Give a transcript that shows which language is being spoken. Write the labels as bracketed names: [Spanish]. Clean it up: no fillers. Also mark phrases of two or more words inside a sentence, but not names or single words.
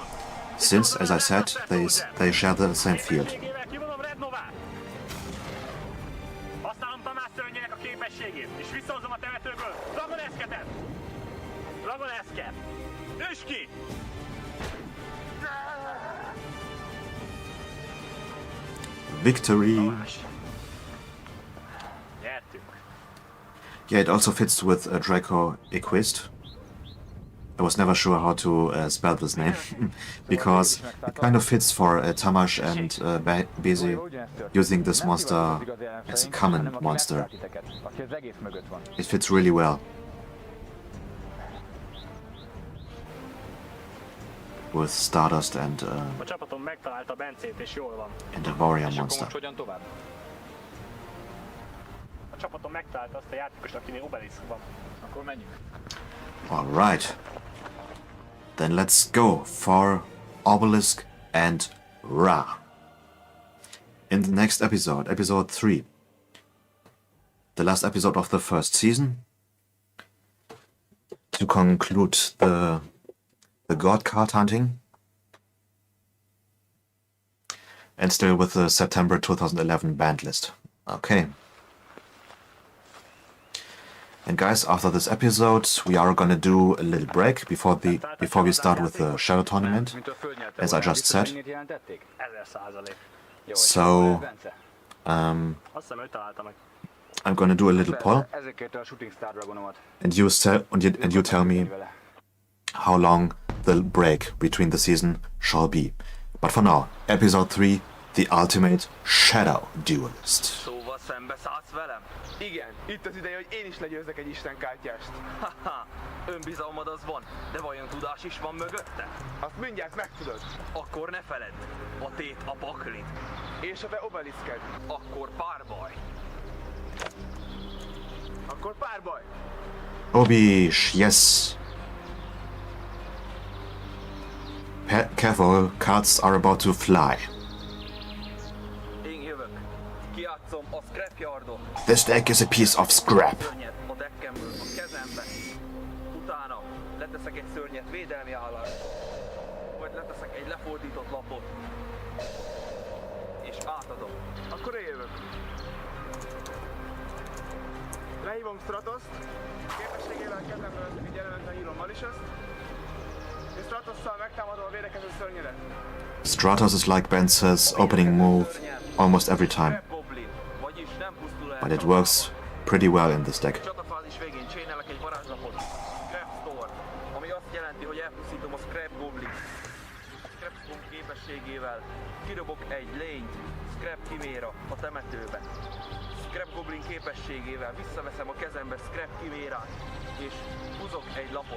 [English] Since, as I said, they share the same field. [Hungarian] Kivonom Red Novát! Használom Tamás szörnyének a képességét, és visszahozom a temetőből Dragon Esketet! Dragon Esket! Üss ki! [English] Victory! [Hungarian] Nyertünk! [English] Yeah, it also fits with Draco Equist. I was never sure how to spell this name, because it kind of fits for Tamash and Bezi using this monster as a common monster. [Hungarian] Aki az egész mögött van. [English] It fits really well with Stardust and [Hungarian] A csapatom megtalálta Bencét, és jól van. [English] the Warrior [Hungarian] És akkor [English] monster. [Hungarian] most hogyan tovább? A csapatom megtalálta azt a játékost, akinél Obelisk van. Akkor menjünk. [English] Alright. Then let's go for Obelisk and Ra. In the next episode, episode 3, the last episode of the first season, to conclude the god card hunting, and still with the September 2011 band list. Okay. And guys, after this episode, we are gonna do a little break before we start with the Shadow Tournament, [Hungarian] Mint a földnyerte [English] as I [Hungarian] volna, [English] just said. [Hungarian] visszatérni jelentették? 1000%. Jó, [English] So, [Hungarian] és akkor Bence? Um, Azt hiszem, ő találta meg. [English] I'm gonna do a little poll, [Hungarian] Ezért kérte a Shooting Star Dragonomat. [English] and you tell me [Hungarian] Vele. [English] how long the break between the season shall be. But for now, episode 3, the ultimate Shadow Duelist. [Hungarian] Szóval szembeszállsz velem? Igen, itt az ideje, hogy én is legyőzzek egy istenkártyást. Haha, önbizalmad az van, de vajon tudás is van mögötte? Azt mindjárt megtudod. Akkor ne feledd, a tét a paklit. És a te obeliszked. Akkor párbaj. Akkor párbaj. Obish, [English] yes. Careful, cards are about to fly. [Hungarian] Én jövök. Kijátszom a scrapyardot. [English] This deck is a piece of scrap. [Hungarian] Szörnyet a deckemből a kezembe. Utána leteszek egy szörnyet védelmi állásba. Vagy leteszek egy lefordított lapot. És átadom. Akkor én jövök. Lehívom Stratoszt. Képességével a kezemből egy elementre hívom Malicious-t. És Stratosszal megtámadom a védekező szörnyedet. [English] Stratos is like Ben says, opening move almost every time, Scrap Goblin, [Hungarian] vagyis nem pusztul el. [English] but it works pretty well in this deck. [Hungarian] Csatafázis végén csinálok egy varázslapot. Scrap Storm, ami azt jelenti, hogy elpusztítom a Scrap Goblin. Scrap Storm képességével kirobok egy lényt, Scrap Chiméra a temetőbe. Scrap Goblin képességével visszaveszem a kezembe Scrap Chimérát, és húzok egy lapot.